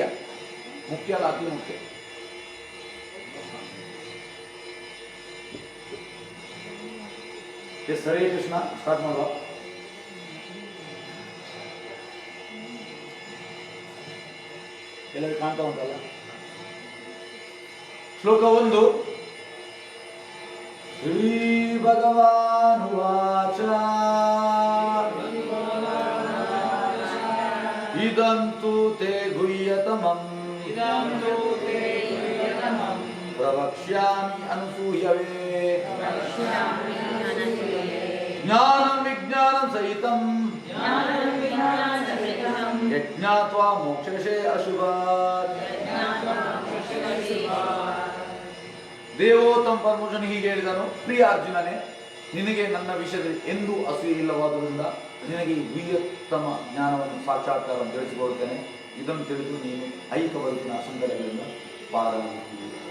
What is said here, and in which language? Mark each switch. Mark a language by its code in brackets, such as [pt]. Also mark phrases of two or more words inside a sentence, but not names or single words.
[kn] ಮುಖ್ಯ ಅಲ್ಲ, ಅತಿ ಮುಖ್ಯ. ಎಸ್, ಹರೇ ಕೃಷ್ಣ. ಸ್ಟಾರ್ಟ್ ಮಾಡುವ. ಎಲ್ಲರಿಗೂ ಕಾಣ್ತಾ ಉಂಟಲ್ಲ? ಶ್ಲೋಕ 1. [sa] ಶ್ರೀ ಭಗವಾನ್ ಉವಾಚ ಇದಂತು ತೇ ಗುಹ್ಯತಮಂ ಪ್ರವಕ್ಷ್ಯಾಮಿ ಅನಸೂಯವೇ ಜ್ಞಾನಂ ವಿಜ್ಞಾನಂ ಸಹಿತಂ ಯಜ್ಞಾತ್ವಾ ಮೋಕ್ಷಸೇ ಅಶುಭಾತ್. [kn] ದೇವೋತ್ತಮ ಪರಮೇಶ್ವರನು ಹೀಗೆ ಹೇಳಿದನು, ಪ್ರಿಯ ಅರ್ಜುನನೇ, ನಿನಗೆ ನನ್ನ ವಿಷಯದಲ್ಲಿ ಎಂದೂ ಅಸೂಯೆ ಇಲ್ಲವಾದುದರಿಂದ ನಿನಗೆ ಈ ಗುಹ್ಯತಮ ಜ್ಞಾನವನ್ನು ಸಾಕ್ಷಾತ್ಕಾರವನ್ನು ತಿಳಿಸಿಕೊಡುತ್ತೇನೆ. ಇದನ್ನು ತಿಳಿದು ನೀನು ಐಕ ಬದುಕಿನ ಅಸಂದರ್ಭಗಳಿಂದ ಪಾರಾಗುತ್ತೀವಿ.